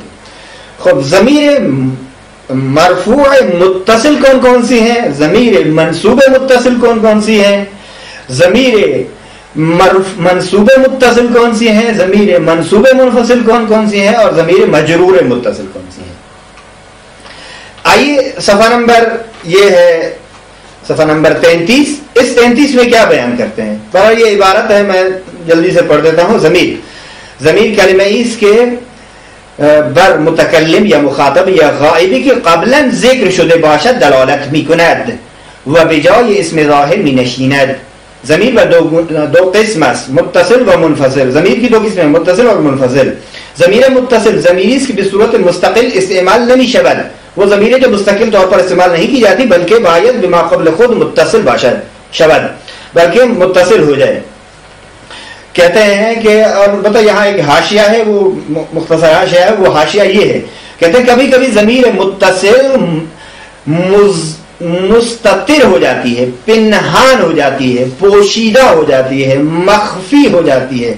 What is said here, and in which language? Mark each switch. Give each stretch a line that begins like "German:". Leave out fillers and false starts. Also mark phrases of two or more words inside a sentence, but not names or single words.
Urdu: خب ضمیر مرفوع متصل کون کون سی ہیں، ضمیر منصوب متصل کون کون سی ہیں، ضمیر منصوب متصل کون سی ہیں، ضمیر منصوب منفصل کون کون سی ہیں، اور ضمیر مجرور متصل کون سی ہیں. آئیے صفحہ نمبر یہ ہے صفحہ نمبر 33. اس 33 میں کیا بیان کرتے ہیں؟ پر یہ عبارت ہے، میں جلدی سے پڑھ دیتا ہوں.
Persian: ضمیر کلمہ اس کے بر متکلم یا مخاطب یا غائبی که قبلا ذکر شده باشد دلالت میکند و به جای اسم ظاهر مینشیند. ضمیر و دو قسم است، متصل و منفصل.
Urdu: ضمیر کی دو قسم ہیں، متصل اور منفصل.
Persian: ضمیر متصل ضمیری است که به صورت مستقل استعمال نمی شود.
Urdu: وہ ضمیر جو مستقل طور پر استعمال نہیں کی جاتی بلکہ
Persian: باید بما قبل خود متصل باشد شود،
Urdu: بلکہ متصل ہو جائے. کہتے ہیں کہ اور بتا یہاں ایک حاشیہ ہے، وہ مختصر حاشیہ ہے. وہ حاشیہ یہ ہے، کہتے ہیں کبھی کبھی ضمیر متصل مستتر ہو جاتی ہے، پنہان ہو جاتی ہے، پوشیدہ ہو جاتی ہے، مخفی ہو جاتی ہے.